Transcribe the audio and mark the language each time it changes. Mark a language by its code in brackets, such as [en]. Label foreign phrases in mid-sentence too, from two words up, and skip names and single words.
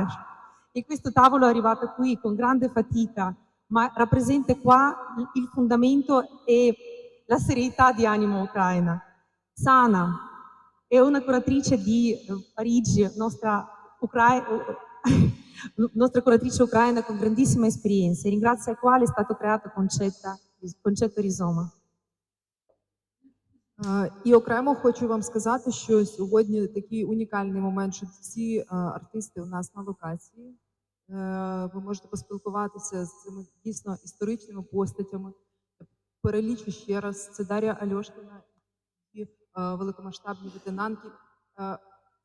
[it] E questo tavolo è arrivato qui con grande fatica, ma rappresenta qua il fondamento e la serenità di animo ucraina. Sana è una curatrice di Parigi, nostra curatrice ucraina con grandissima esperienza, e ringrazio al quale è stato creato concetto Rizoma. [uk] І окремо хочу вам сказати, що сьогодні такий унікальний момент, що всі артисти у нас на локації. Ви можете поспілкуватися з цими дійсно історичними постатями. Перелічу ще раз, це Дар'я Альошкіна і великомасштабні лейтенантки.